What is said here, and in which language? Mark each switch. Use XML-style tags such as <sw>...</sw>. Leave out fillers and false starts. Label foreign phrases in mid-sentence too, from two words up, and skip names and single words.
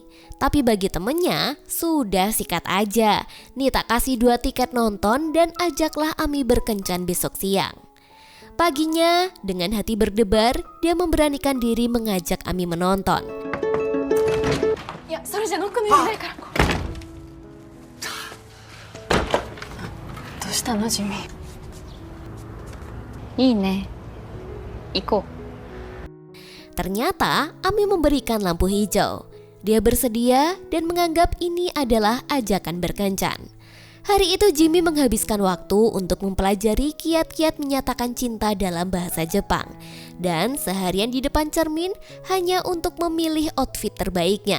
<id>Tapi bagi temennya, sudah sikat aja. Nih tak kasih 2 tiket nonton dan ajaklah Ami berkencan besok siang. Paginya, dengan hati berdebar, dia memberanikan diri mengajak Ami menonton. Ya,</id> <ja>それじゃノックの意味ないから。どうしたの、ジミー。いいね。行こう。</ja> <id>Ternyata Ami memberikan lampu hijau. Dia bersedia dan menganggap ini adalah ajakan berkencan. Hari itu Jimmy menghabiskan waktu untuk mempelajari kiat-kiat menyatakan cinta dalam bahasa Jepang. Dan seharian di depan cermin hanya untuk memilih outfit terbaiknya.</id>